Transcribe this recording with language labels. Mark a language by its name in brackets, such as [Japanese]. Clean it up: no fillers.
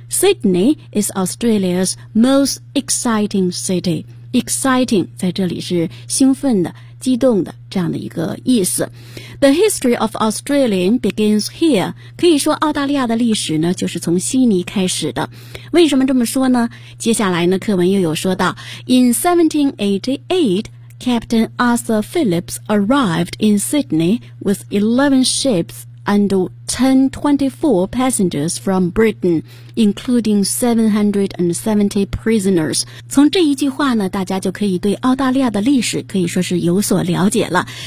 [English] Sydney is Australia's most exciting city. [Chinese] Exciting 在这里是兴奋的、激动的这样的一个意思。 [English] The history of Australian begins here. [Chinese] 可以说澳大利亚的历史呢就是从悉尼开始的。为什么这么说呢？接下来呢课文又有说到， [English] In 1788 Captain Arthur Phillips arrived in Sydney with 11 ships and 1024 passengers from Britain, including 770 prisoners. [Chinese] 从这一句话呢，大家就可以对澳大利亚的历史可以说是有所了解了。